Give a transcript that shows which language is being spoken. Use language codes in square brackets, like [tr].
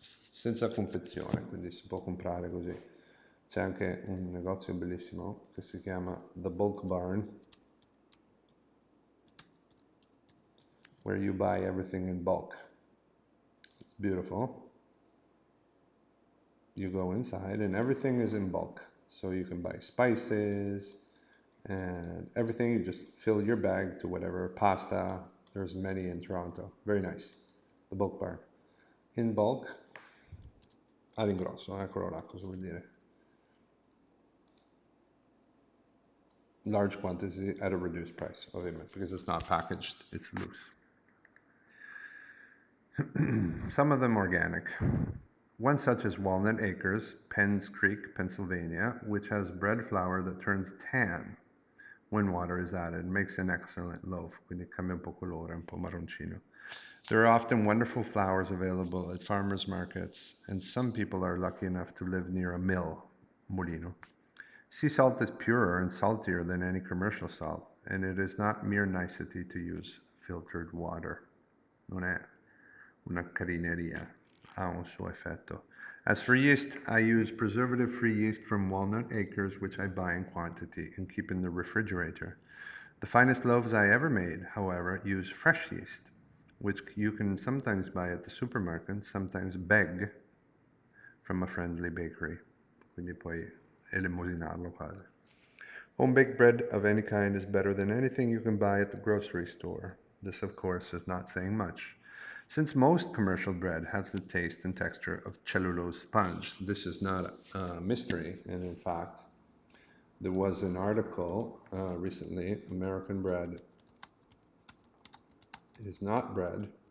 [it] Senza confezione, quindi si può comprare così. C'è anche un negozio bellissimo che si chiama The Bulk Barn, [en] where you buy everything in bulk. It's beautiful. You go inside and everything is in bulk. So you can buy spices and everything. You just fill your bag to whatever pasta. There's many in Toronto. Very nice. The Bulk Barn. [it] In bulk, all'ingrosso, eccolo là, cosa vuol dire? [en] Large quantity at a reduced price, ovviamente, because it's not packaged, it's loose. Some of them organic. One such is Walnut Acres, Penns Creek, Pennsylvania, which has bread flour that turns tan when water is added, makes an excellent loaf, [it] quindi cambia un po' colore, un po' marroncino. [en] There are often wonderful flours available at farmers markets, and some people are lucky enough to live near a mill, molino. Sea salt is purer and saltier than any commercial salt, and it is not mere nicety to use filtered water. [it] Non è una carineria, ha un suo effetto. [en] As for yeast, I use preservative-free yeast from Walnut Acres, which I buy in quantity and keep in the refrigerator. The finest loaves I ever made, however, use fresh yeast, which you can sometimes buy at the supermarket, sometimes beg from a friendly bakery. [it] Quindi puoi elemosinarlo quasi. [en] Home baked bread of any kind is better than anything you can buy at the grocery store. This, of course, is not saying much, since most commercial bread has the taste and texture of cellulose sponge. This is not a mystery, and in fact, there was an article recently, American bread is not bread.